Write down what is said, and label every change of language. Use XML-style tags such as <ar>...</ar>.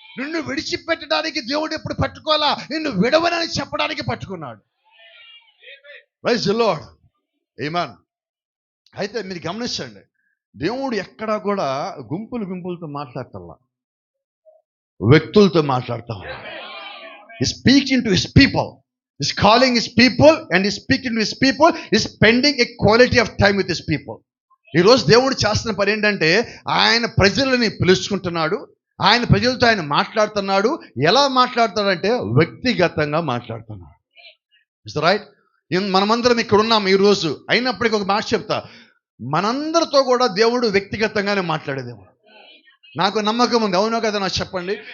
<te>నిన్ను విడిచిపెట్టడానికి దేవుడు ఎప్పుడు పట్టుకోవాలా, నిన్ను విడవనని చెప్పడానికి పట్టుకున్నాడు.</te> <en>Praise the lord.</en> <te>ఆమేన్. అయితే మీరు గమనించండి, దేవుడు ఎక్కడా కూడా గుంపులతో మాట్లాడటల్లా, వ్యక్తులతో మాట్లాడతాం.</te> <en>He's speaking to his people. He's calling his people and he's speaking to his people. He's spending a quality of time with his people.</en> <te>ఈరోజు దేవుడు చేస్తున్న పని ఏంటంటే, ఆయన ప్రజలని పిలుచుకుంటున్నాడు, ఆయన ప్రజలతో ఆయన మాట్లాడుతున్నాడు. ఎలా మాట్లాడతాడంటే వ్యక్తిగతంగా మాట్లాడుతున్నాడు.</te> <en>It's right.</en> <te>మనమందరం ఇక్కడ ఉన్నాం ఈరోజు, అయినప్పటికీ ఒక మాట చెప్తా, మనందరితో కూడా దేవుడు వ్యక్తిగతంగానే మాట్లాడేదేమో నాకు నమ్మకం ఉంది. అవునో కదా నాకు చెప్పండి.</te>